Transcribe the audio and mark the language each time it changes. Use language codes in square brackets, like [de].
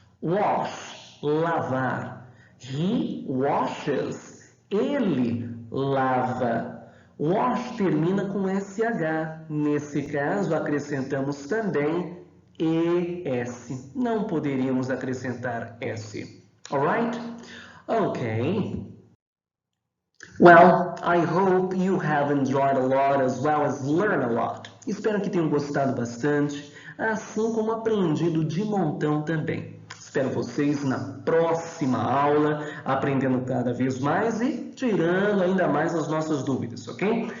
[en] Wash, lavar. He washes. [pt] Ele lava. Wash termina com SH. Nesse caso, acrescentamos também ES. Não poderíamos acrescentar S. [en] Alright? Okay. Well, I hope you have enjoyed a lot as well as learned a lot. [pt] Espero que tenham gostado bastante, assim como aprendido de montão também. Espero vocês na próxima aula, aprendendo cada vez mais e tirando ainda mais as nossas dúvidas, ok?